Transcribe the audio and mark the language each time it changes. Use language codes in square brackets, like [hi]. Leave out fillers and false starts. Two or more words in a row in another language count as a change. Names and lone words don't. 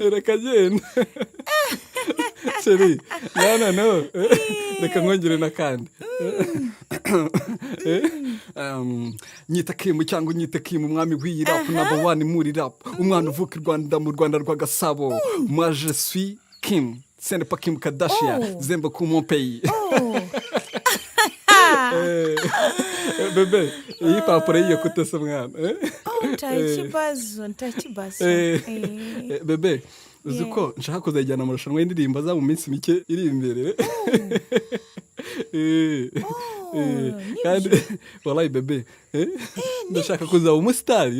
[rw] reka genda sheri no reka nkongere n'akandi nyita Kim cyangwa nyita Kim umwami w'iyi rap number 1 muri rap umwana uvuka mu Rwanda rwa Gasabo [fr] moi je suis Kim ce n'est pas Kim Kardashian [rw] zemba ku [fr] mon pays. [rw] bebe iyi papure yiyo kutese mwana. ntakibazo bebe uzi ko nshaka kuzajyana amarushanwa y'indirimbo za mu minsi mike iri imbere. kandi wallahi bebe ndashaka kuzaba umusitari.